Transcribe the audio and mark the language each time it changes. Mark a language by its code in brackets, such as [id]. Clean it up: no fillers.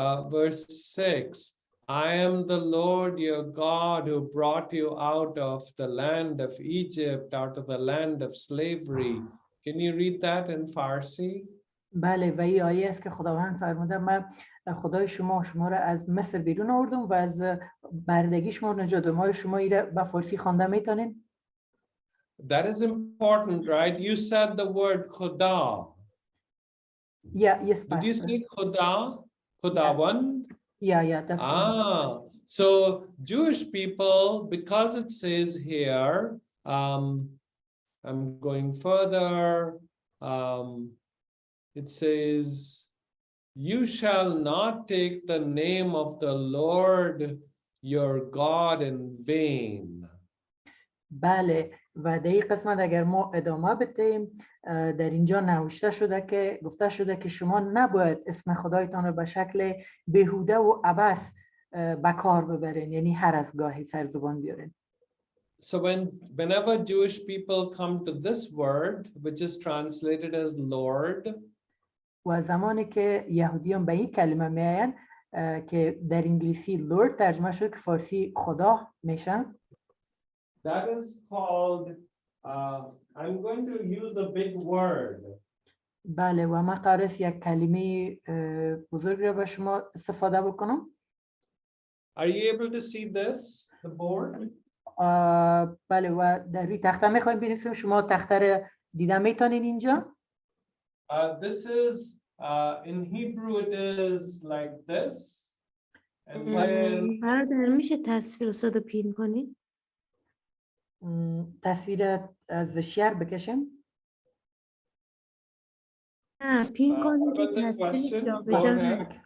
[en] Verse 6, I am the Lord your God who brought you out of the land of Egypt, out of the land of slavery. Can you read that in Farsi? [fa] بله و این آیه است که خداوند فرموده من خدای شما را از مصر بیرون آوردم و از بردگی شما نجات دادم. شما این را به فارسی خوانده میتونین؟ [en] That is important, right? You said the word Khuda. Yeah, yes, Did you say Khuda? Khudawand? Yeah, that's right. So Jewish people, because it says here, I'm going further. It says, you shall not take the name of the Lord your God in vain. [fa] بله و در این قسمت اگر ما ادامه بدیم در اینجا نوشته شده که گفته شده که شما نباید اسم خدایتان رو به شکل بیهوده و عبث به کار ببرین، یعنی هر از گاهی سر زبان بیارین. [en] So whenever Jewish people come to this word, which is translated as Lord, [fa] و زمانی که یهودیان به این کلمه میاین که در انگلیسی لورد ترجمه شده که فارسی خدا میشه. [en] That is called, I'm going to use a big word. [fa] بله و من قرار است یک کلمه بزرگ را به شما استفاده بکنم. [en] Are you able to see this, the board? [fa] بله و در روی تخته میخوایم بنویسیم. شما تخته را دیده میتونین اینجا. [en] This is, in Hebrew it is like this. And then [fa] برادر میشه تصویر رو پین کنید؟ تصویر از شعر بکشیم؟ نه پین کنید تصویر جابجا نشه.